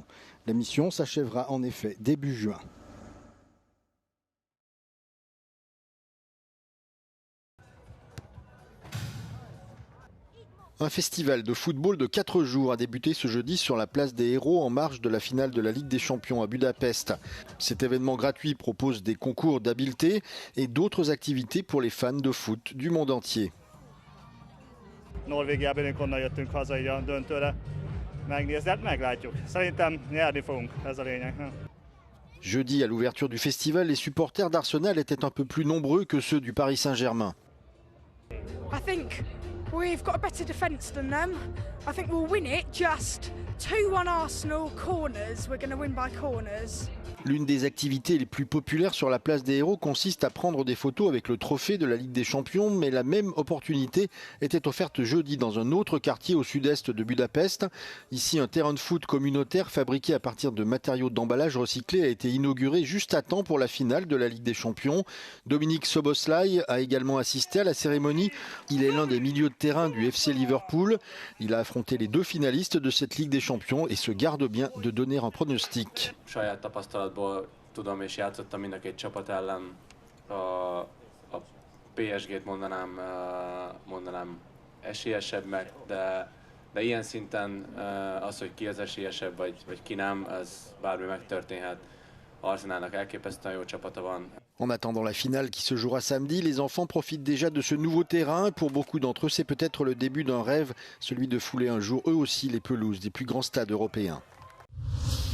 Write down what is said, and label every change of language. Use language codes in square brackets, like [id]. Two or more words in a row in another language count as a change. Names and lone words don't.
[fr] La mission s'achèvera en effet début juin. Un festival de football de 4 jours a débuté ce jeudi sur la place des Héros en marge de la finale de la Ligue des Champions à Budapest. Cet événement gratuit propose des concours d'habileté et d'autres activités pour les fans de foot du monde entier. [hu] Norvégiában onnan jöttünk haza így a döntőre megnézni, hát meglátjuk. Szerintem nyerni fogunk, ez a lényeg. [fr] Jeudi, à l'ouverture du festival, les supporters d'Arsenal étaient un peu plus nombreux que ceux du Paris Saint-Germain. [en] I think we've got a better defence than them. I think we'll win it, just 2-1 Arsenal corners. We're going to win by corners. [fr] L'une des activités les plus populaires sur la place des Héros consiste à prendre des photos avec le trophée de la Ligue des Champions, mais la même opportunité était offerte jeudi dans un autre quartier au sud-est de Budapest. Ici, un terrain de foot communautaire fabriqué à partir de matériaux d'emballage recyclés a été inauguré juste à temps pour la finale de la Ligue des Champions. Dominique Szoboszlai a également assisté à la cérémonie. Il est l'un des milieux de terrain du FC Liverpool. Il a affronté les 2 finalistes de cette Ligue des Champions et se garde bien de donner un pronostic. [hu] Tudom, és játszottam mind a két csapat ellen. A PSG-t mondanám esélyesebbnek, de ilyen szinten az, hogy ki az esélyesebb, vagy ki nem, az bármi megtörténhet. Arsenalnak elképesztően jó csapata van. [fr] En attendant la finale qui se jouera samedi, les enfants profitent déjà de ce nouveau terrain. Pour beaucoup d'entre eux, c'est peut-être le début d'un rêve, celui de fouler un jour eux aussi les pelouses des plus grands stades européens.